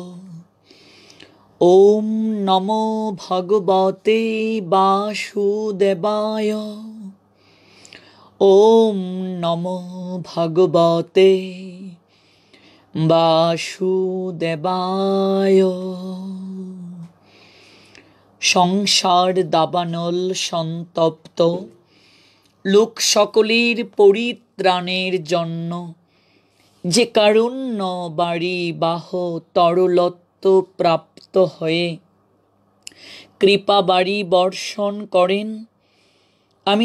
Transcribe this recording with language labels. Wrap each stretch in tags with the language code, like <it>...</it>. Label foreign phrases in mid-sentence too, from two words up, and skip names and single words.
<sa>ओम नमो भगवते वासुदेवाय। ओम नमो भगवते वासुदेवाय।</sa> <bn>সংসার দাবানল সন্তপ্ত লোক সকলের পরিত্রাণের জন্য যে কারুণ্য বাড়ি বাহ তরলত্ব প্রাপ্ত হয়ে কৃপা বাড়ি বর্ষণ করেন, আমি</bn>